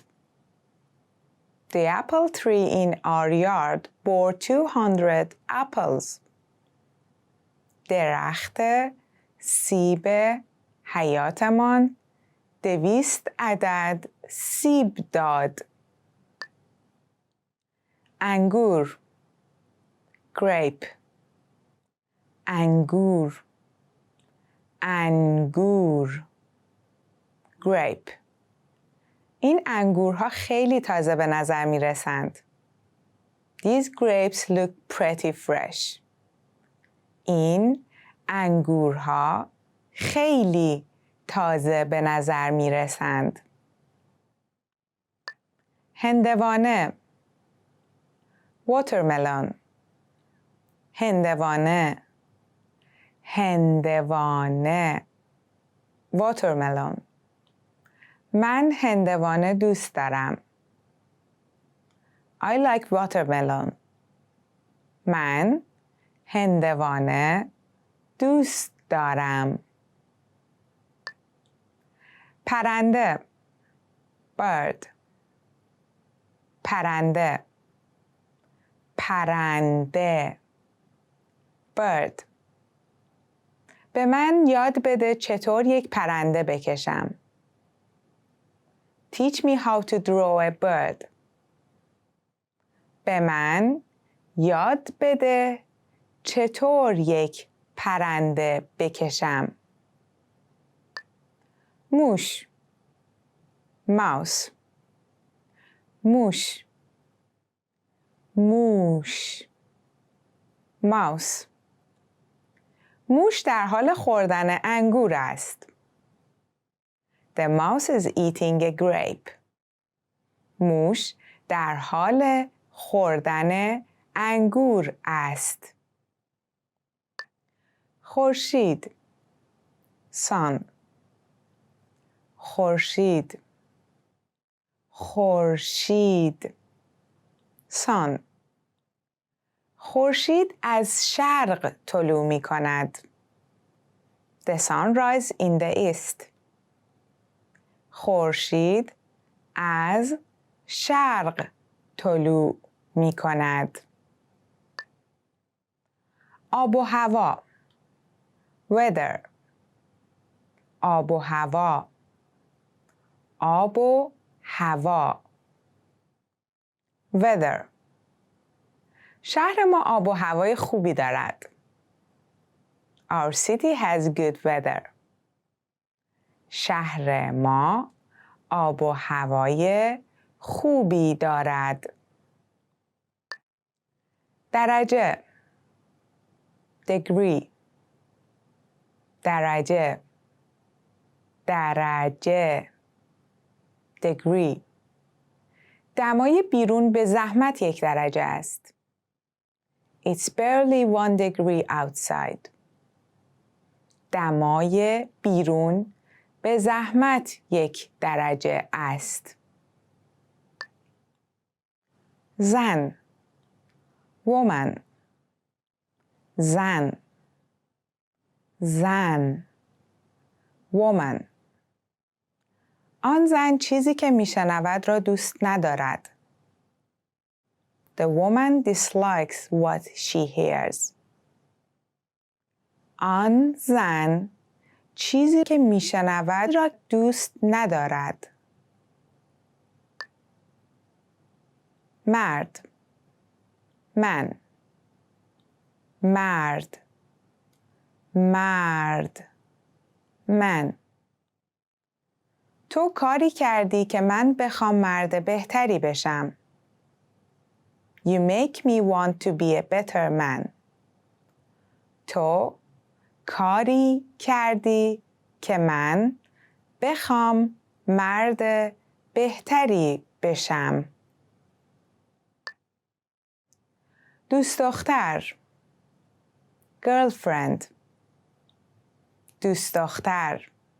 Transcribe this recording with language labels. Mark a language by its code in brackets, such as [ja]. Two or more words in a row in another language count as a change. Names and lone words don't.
[en] The apple tree in our yard bore 200 apples. [fa] درخت سیب حیاتمان 200 عدد سیب داد. انگور grape انگور انگور grape این انگورها خیلی تازه به نظر می رسند. [en] These grapes look pretty fresh. [fa] این انگورها خیلی تازه به نظر می رسند. هندوانه watermelon هندوانه هندوانه watermelon من هندوانه دوست دارم. [en] I like watermelon. [fa] من هندوانه دوست دارم. پرنده bird پرنده پرنده bird به من یاد بده چطور یک پرنده بکشم. [en] Teach me how to draw a bird. [fa] به من یاد بده چطور یک پرنده بکشم. موش mouse. موش. موش. [en] mouse. [fa] موش در حال خوردن انگور است. [en] The mouse is eating a grape. [fa] موش در حال خوردن انگور است. خورشید. sun. خورشید. خورشید. [en] sun. [fa] خورشید از شرق طلوع می کند. [en] The sun rises in the east. [fa] خورشید از شرق طلوع می کند. آب و هوا. weather. آب و هوا. آب و هوا. [en] weather. [fa] شهر ما آب و هوای خوبی دارد. [en] Our city has good weather. [fa] شهر ما آب و هوای خوبی دارد. درجه. degree. درجه. درجه. [en] degree. [fa] دمای بیرون به زحمت 1 درجه است. [en] It's barely 1 degree outside. [fa] دمای بیرون به زحمت 1 درجه است. زن. woman. زن. زن. woman. آن زن چیزی که میشنود را دوست ندارد. [en] The woman dislikes what she hears. [fa] آن زن چیزی که میشنود را دوست ندارد. مرد. من. مرد. مرد. من. تو کاری کردی که من بخوام مرد بهتری بشم. [en] You make me want to be a better man. [fa] تو کاری کردی که من بخوام مرد بهتری بشم. دوست دختر. girlfriend. دوست دختر.